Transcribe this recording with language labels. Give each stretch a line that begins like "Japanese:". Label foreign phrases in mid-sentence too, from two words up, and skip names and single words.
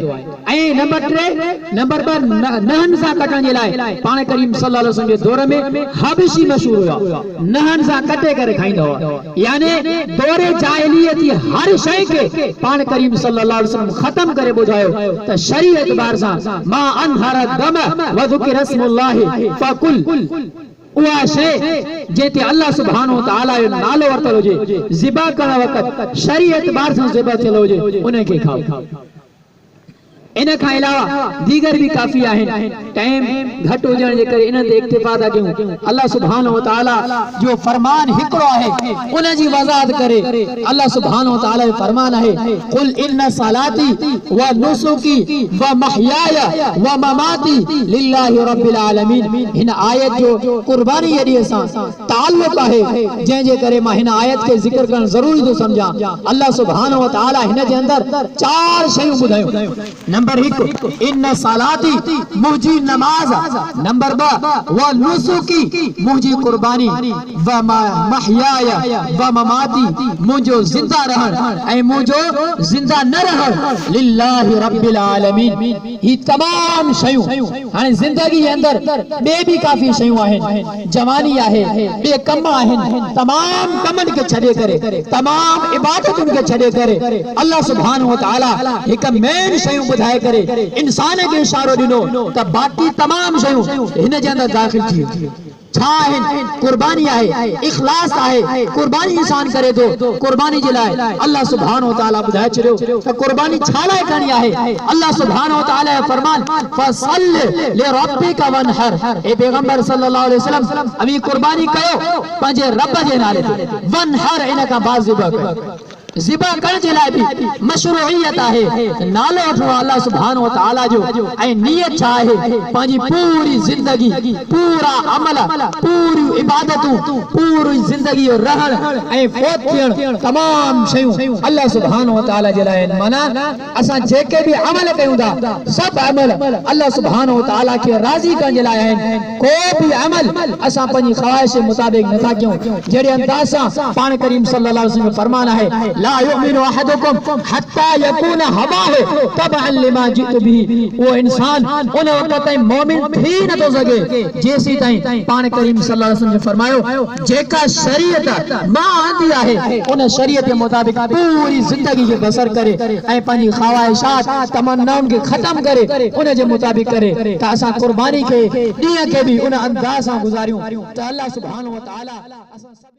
Sindhi: ऐं नंबर 3 नहन सां कटण जे लाइ पाण करीम
Arabic: صلى الله عليه وسلم
Sindhi: जे दौर में हबशी मशहूर हुआ, नहन सां कटे करे खाईंदा हुआ। यानी दौरे जाहिलियत हर शइ खे पाण करीम
Arabic: صلى الله عليه وسلم
Sindhi: ख़त्म करे ॿुधायो त शरीयत बार सां
Arabic: ما أنهر الدم و ذكر اسم الله فكل,
Sindhi: उहा शइ जेते
Arabic: الله سبحانه و تعالى
Sindhi: जो नालो वरतल हुजे, ज़िबा करण वक़्तु शरीयत बार सां ज़िबा थियल हुजे, उन खे खाओ। इन खां अलावा दीगर भी काफ़ी आहिनि। टाइम घटि हुजण जे करे इन ते इक्तिफा था कयूं।
Arabic: الله سبحانه و تعالى
Sindhi: जो फरमान हिकिड़ो आहे, उन जी वज़ाहत करे
Arabic: الله سبحانه و تعالى
Sindhi: जो फरमान आहे
Arabic: قل إن صلاتي و نسكي و محياي و مماتي لله رب العالمين.
Sindhi: हिन आयत जो कुर्बानी ॾिए सां ताल्लुक़ आहे, जंहिं जे करे मां हिन आयत खे ज़िक्र करण ज़रूरी थो समझां।
Arabic: الله سبحانه و تعالى
Sindhi: हिन जे अंदर 4 शयूं ॿुधायूं। नंबर 1
Arabic: إن صلاتي
Sindhi: मुंहिंजी नमाज, नंबर 2
Arabic: و نسكي
Sindhi: मुंहिंजी कुर्बानी,
Arabic: و محياي و مماتي
Sindhi: मुंहिंजो ज़िंदा रहण ऐं मुंहिंजो ज़िंदा न रहण
Arabic: لله رب العالمين.
Sindhi: ही तमाम शयूं हाणे ज़िंदगी जे अंदर ॿिए भी काफ़ी शयूं आहिनि, जवानी आहे, ॿिए कम आहिनि, तमाम कमनि खे छॾे करे, तमाम इबादतुनि खे छॾे करे
Arabic: الله سبحانه و تعالى
Sindhi: हिक मेन शयूं ॿुधाए करे इंसान खे इशारो ॾिनो त बाक़ी तमाम शयूं हिन जे अंदर दाख़िल थी। छा आहिनि? कुर्बानी आहे, इखलास आहे। कुर्बानी इंसान करे थो, कुर्बानी जे लाइ
Arabic: الله سبحانه و تعالى
Sindhi: ॿुधाए छॾियो त कुर्बानी छा लाइ करणी आहे।
Arabic: الله سبحانه و تعالى
Sindhi: जो फरमान
Arabic: فصل لربك وانحر,
Sindhi: ए पैगंबर
Arabic: صلى الله عليه وسلم
Sindhi: अभी कुर्बानी कयो पंहिंजे रब जे नाले ते, वनहर इन खां बाद ज़िबा कयो। ज़िबा करण जे लाइ भी मशरूइयत आहे, नालो वठो
Arabic: الله سبحانه و تعالى
Sindhi: जो, ऐं नियत छा आहे पंहिंजी पूरी ज़िंदगी, पूरा अमल, पूरी इबादतूं, पूरी ज़िंदगी जो रहण ऐं फौत थियण, तमाम शयूं
Arabic: الله سبحانه و تعالى
Sindhi: जे लाइ। माना असां जेके भी अमल कयूं था सभु अमल
Arabic: الله سبحانه و تعالى
Sindhi: खे राज़ी करण जे लाइ आहिनि। को भी अमल असां पंहिंजी ख़्वाहिश जे मुताबिक़ नथा कयूं। जहिड़े अंदाज़ सां पाण करीम
Arabic: صلى الله عليه وسلم
Sindhi: जो फरमान आहे
Arabic: لا يؤمن أحدكم حتى يكون هواه تبعا لما جئت
Sindhi: बिही, वो इंसान उन वक़्त ताईं मोमिन थी नथो सघे जेसी ताईं पाण करीम
Arabic: صلى الله عليه وسلم
Sindhi: जो फरमायो जेका शरीयत मां आंदी आहे उन शरीयत जे मुताबिक़ पूरी ज़िंदगी खे बसर करे ऐं पंहिंजी ख़्वाहिशात तमन्नाउनि खे ख़त्म करे उन जे मुताबिक़ करे त असां कुर्बानी खे ॾींहं खे भी उन अंदाज़ सां गुज़ारियूं त
Arabic: الله سبحانه و تعالى